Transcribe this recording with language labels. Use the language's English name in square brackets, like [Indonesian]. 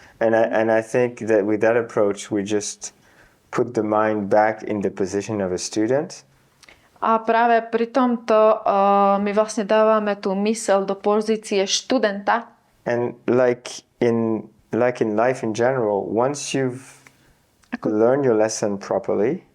[English] And I think that with that approach, we just put the mind back in the position of a student. [Slovak] A práve pri tomto my vlastne dávame tú mysel do pozície študenta. [English] And like in life in general, once you've learned your lesson properly,